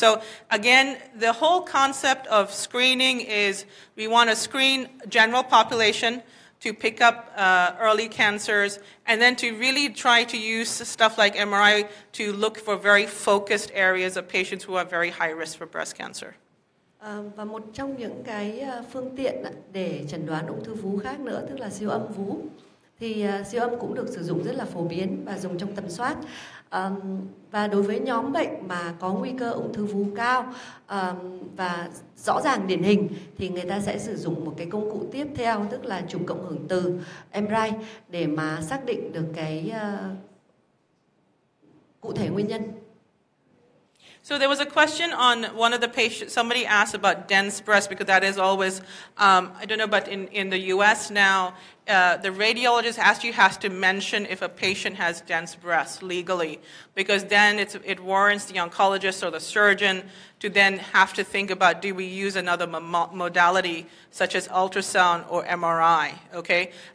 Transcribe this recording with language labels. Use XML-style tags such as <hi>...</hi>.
<en>So again, the whole concept of screening is we want to screen general population to pick up early cancers, and then to really try to use stuff like MRI to look for very focused areas of patients who are very high risk for breast cancer.</en> <vi>Và một trong những cái phương tiện để chẩn đoán ung thư vú khác nữa, tức là siêu âm vú, thì siêu âm cũng được sử dụng rất là phổ biến và dùng trong tầm soát. Và đối với nhóm bệnh mà có nguy cơ ung thư vú cao và rõ ràng điển hình thì người ta sẽ sử dụng một cái công cụ tiếp theo, tức là chụp cộng hưởng từ MRI để mà xác định được cái cụ thể nguyên nhân.</vi> <en>So there was a question on one of the patients, somebody asked about dense breast, because that is always, I don't know, but in the US now, the radiologist actually has to mention if a patient has dense breast legally, because then it warrants the oncologist or the surgeon to then have to think about, do we use another modality such as ultrasound or MRI, okay?</en>